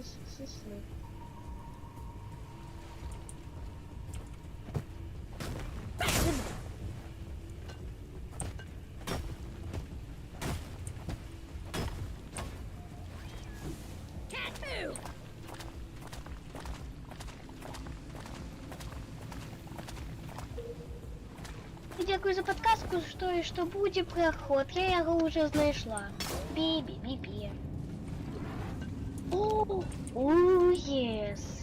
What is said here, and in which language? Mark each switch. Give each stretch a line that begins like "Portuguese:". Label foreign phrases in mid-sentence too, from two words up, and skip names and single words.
English: Хі-хі. Can't move!
Russian: Дякую за подсказку, что будет проход. Я его уже знайшла. Бі-бі-бі-бі. О, єс.